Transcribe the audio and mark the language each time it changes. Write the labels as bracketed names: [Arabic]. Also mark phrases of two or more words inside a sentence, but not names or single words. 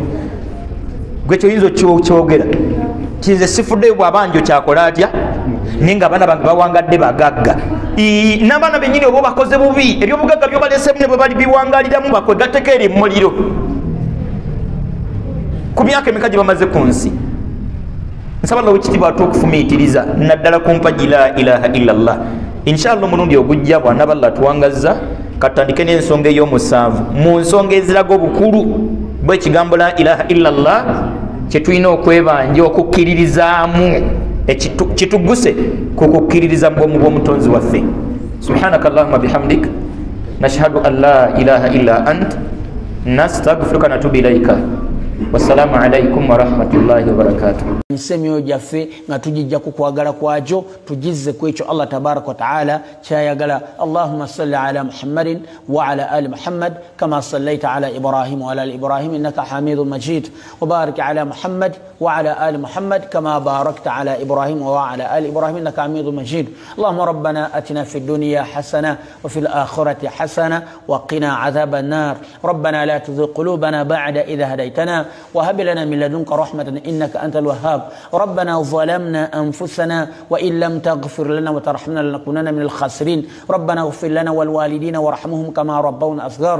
[Ganda] Gwe kyoyinza okyogera ti nze sifuddeeyo bw'abanjo kyakola atya ninga abaana bange bawangadde bagagga. N'abaana bennyini oba bakoze bubi ebyobugagga byobalesemu ne bwe bali biwangaliramu bakwegatteko eri muliro. Ku myaka emeka gye bamaze ku nsi nsaba Allah wekitiibwa ate okufumiitiriza naddala ku mpagi [Arabic] لا إله إلا الله. [Ganda] Inshallah omulundi ogujja bw'anaaba Allah tuwangazza katandike n'ensonga ey'omusanvu mu nsonga eziraga obukulu bw'ekigambo [Arabic] لا إله إلا الله [Ganda] kye tulina okwebanja okukkiririzaamu kituguse ku kukkiririza mu bw'omutonzi waffe. [Arabic] سبحانك اللهم بحمدك نشهد أن لا إله إلا أنت نستغفرك نتوب إليك. والسلام عليكم ورحمة الله وبركاته. [Ganda] Nsemyo jaffe nga tujijja ku kwagala kwakyo tujizze ku ekyo Allah [Arabic] تبارك وتعالى [Ganda] kyayagala. [Arabic] اللهم صل على محمد وعلى آل محمد كما صليت على إبراهيم وعلى آل إبراهيم إنك حميد مجيد وبارك على محمد وعلى آل محمد كما باركت على إبراهيم وعلى آل إبراهيم إنك حميد مجيد. اللهم ربنا آتنا في الدنيا حسنة وفي الآخرة حسنة وقنا عذاب النار. ربنا لا تزغ قلوبنا بعد إذ هديتنا وهب لنا من لدنك رحمة إنك أنت الوهاب. ربنا ظلمنا أنفسنا وإن لم تغفر لنا وترحمنا لنكونن من الخاسرين. ربنا اغفر لنا والوالدين وارحمهم كما ربونا صغار.